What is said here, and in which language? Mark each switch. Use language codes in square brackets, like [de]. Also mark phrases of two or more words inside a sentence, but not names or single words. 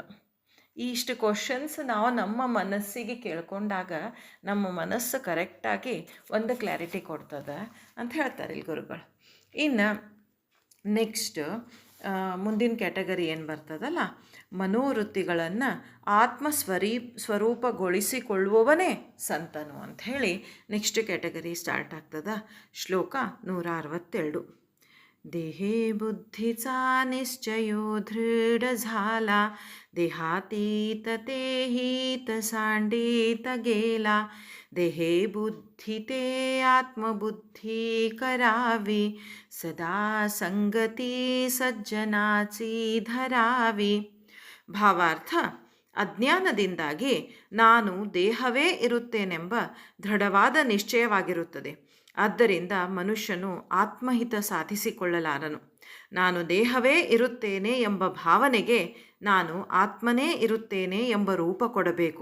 [kn] ಇಷ್ಟು ಕ್ವಶನ್ಸ್ ನಾವು ನಮ್ಮ ಮನಸ್ಸಿಗೆ ಕೇಳ್ಕೊಂಡಾಗ ನಮ್ಮ ಮನಸ್ಸು ಕರೆಕ್ಟಾಗಿ ಒಂದು ಕ್ಲಾರಿಟಿ ಕೊಡ್ತದೆ ಅಂತ ಹೇಳ್ತಾರೆ ಇಲ್ಲಿ ಗುರುಗಳು. ಇನ್ನು ನೆಕ್ಸ್ಟ್ ಮುಂದಿನ ಕ್ಯಾಟಗರಿ ಏನು ಬರ್ತದಲ್ಲ, ಮನೋವೃತ್ತಿಗಳನ್ನು ಸ್ವರೂಪಗೊಳಿಸಿಕೊಳ್ಳುವವನೇ ಸಂತನು ಅಂಥೇಳಿ ನೆಕ್ಸ್ಟ್ ಕ್ಯಾಟಗರಿ ಸ್ಟಾರ್ಟ್ ಆಗ್ತದ. ಶ್ಲೋಕ 162. [mr] देहे बुद्धीचा निश्चयो दृढ झाला, देहातीत तेहीत सांडीत गेला, देहे बुद्धी ते आत्मबुद्धी करावी, सदा संगती सज्जनाची धरावी. [kn] ಭಾವಾರ್ಥ: ಅಜ್ಞಾನದಿಂದಾಗಿ ನಾನು ದೇಹವೇ ಇರುತ್ತೇನೆಂಬ ದೃಢವಾದ ನಿಶ್ಚಯವಾಗಿರುತ್ತದೆ. ಆದ್ದರಿಂದ ಮನುಷ್ಯನು ಆತ್ಮಹಿತ ಸಾಧಿಸಿಕೊಳ್ಳಲಾರನು. ನಾನು ದೇಹವೇ ಇರುತ್ತೇನೆ ಎಂಬ ಭಾವನೆಗೆ ನಾನು ಆತ್ಮನೇ ಇರುತ್ತೇನೆ ಎಂಬ ರೂಪ ಕೊಡಬೇಕು.